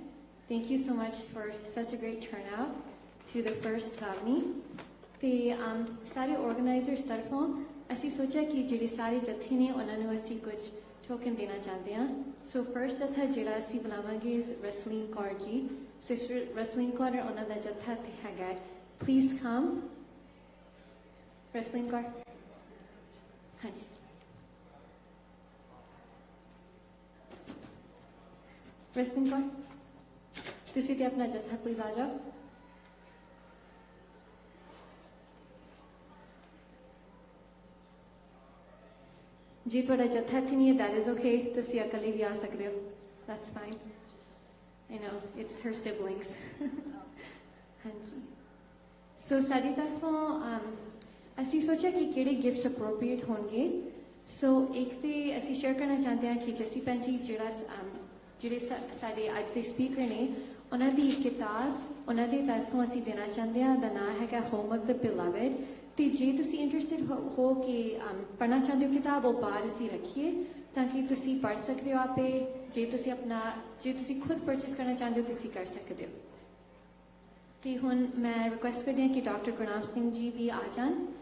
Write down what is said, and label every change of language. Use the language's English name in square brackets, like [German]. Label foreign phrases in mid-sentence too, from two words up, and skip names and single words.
[English] thank you so much for such a great turnout to the first [Punjabi] Gurbani ਤੇ ਸਾਰੇ ਆਰਗੇਨਾਈਜ਼ਰਸ ਤਰਫੋਂ ਅਸੀਂ ਸੋਚਿਆ ਕਿ ਜਿਹੜੇ ਸਾਰੇ ਜਥੇ ਨੇ ਉਹਨਾਂ ਨੂੰ ਅਸੀਂ ਕੁਝ ਟੋਕਨ ਦੇਣਾ ਚਾਹੁੰਦੇ ਹਾਂ ਸੋ ਫਰਸਟ ਜਥਾ ਜਿਹੜਾ ਅਸੀਂ ਬੁਲਾਵਾਂਗੇ ਰਸਲੀਨ ਕੌਰ ਜੀ ਸਿਸਟਰ ਰਸਲੀਨ ਕੌਰ ਉਹਨਾਂ ਦਾ ਜਥਾ ਤੇ ਹੈਗਾ [English] please come [Punjabi] ਰਸਲੀਨ ਕੌਰ ਹਾਂਜੀ Restling Kor, ਤੁਸੀਂ ਤੇ ਆਪਣਾ ਜੱਥਾ ਪਲੀਜ਼ ਆ ਜਾਓ ਜੇ ਤੁਹਾਡਾ ਜੱਥਾ ਇੱਥੇ ਨਹੀਂ ਹੈ [English] that is okay [Punjabi] ਤੁਸੀਂ ਇਕੱਲੇ ਵੀ ਆ ਸਕਦੇ ਹੋ [English] that's fine I know it's her siblings [Punjabi] ਹਾਂਜੀ ਸੋ ਸਾਡੀ ਤਰਫੋਂ ਅਸੀਂ ਸੋਚਿਆ ਕਿ ਕਿਹੜੇ ਗਿਫਟਸ ਅਪਰੋਪਰੀਏਟ ਹੋਣਗੇ ਸੋ ਇੱਕ ਤੇ ਅਸੀਂ ਸ਼ੇਅਰ ਕਰਨਾ ਚਾਹੁੰਦੇ ਹਾਂ ਕਿ ਜੱਸੀ ਭੈਣ ਜੀ ਜਿਹੜਾ ਜਿਹੜੇ ਸਾਡੇ ਅੱਜ ਦੇ ਸਪੀਕਰ ਨੇ ਉਹਨਾਂ ਦੀ ਕਿਤਾਬ ਉਹਨਾਂ ਦੀ ਤਰਫੋਂ ਅਸੀਂ ਦੇਣਾ ਚਾਹੁੰਦੇ ਹਾਂ ਦਾ ਨਾਮ ਹੈਗਾ ਹੋਮ ਆਫ ਦ ਬਿਲਵਡ ਤੇ ਜੇ ਤੁਸੀਂ ਇੰਟਰਸਟਿਡ ਹੋ ਕਿ ਪੜ੍ਹਨਾ ਚਾਹੁੰਦੇ ਹੋ ਕਿਤਾਬ ਉਹ ਬਾਹਰ ਅਸੀਂ ਰੱਖੀਏ ਤਾਂ ਕਿ ਤੁਸੀਂ ਪੜ੍ਹ ਸਕਦੇ ਹੋ ਆਪੇ ਜੇ ਤੁਸੀਂ ਖੁਦ ਪਰਚੇਸ ਕਰਨਾ ਚਾਹੁੰਦੇ ਹੋ ਤੁਸੀਂ ਕਰ ਸਕਦੇ ਹੋ ਤੇ ਹੁਣ ਮੈਂ ਰਿਕੁਐਸਟ ਕਰਦੀ ਹਾਂ ਕਿ ਡਾਕਟਰ ਗੁਰਨਾਮ ਸਿੰਘ ਜੀ ਵੀ ਆ ਜਾਣ